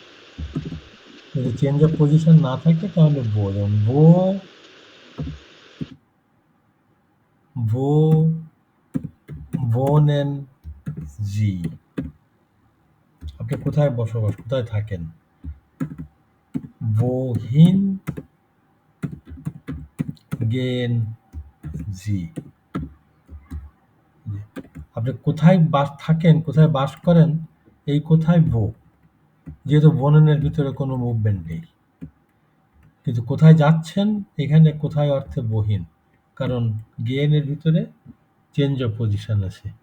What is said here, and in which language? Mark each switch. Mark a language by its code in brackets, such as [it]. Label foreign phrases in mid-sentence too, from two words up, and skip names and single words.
[bn] যদি [en] change of position [bn] না থাকে তাহলে বো, যেমন [de] Wo wohnen Sie, [bn] আপনি কোথায় বসবাস, কোথায় থাকেন, [de] wohin gehen Sie, [bn] আপনি কোথায় বাস থাকেন, কোথায় বাস করেন, এই কোথায় বো, যেহেতু বননের ভিতরে কোনো মুভমেন্ট নেই। কিন্তু কোথায় যাচ্ছেন এখানে কোথায় অর্থে বহিন, কারণ গেনের ভিতরে [en] change of position [bn] আছে।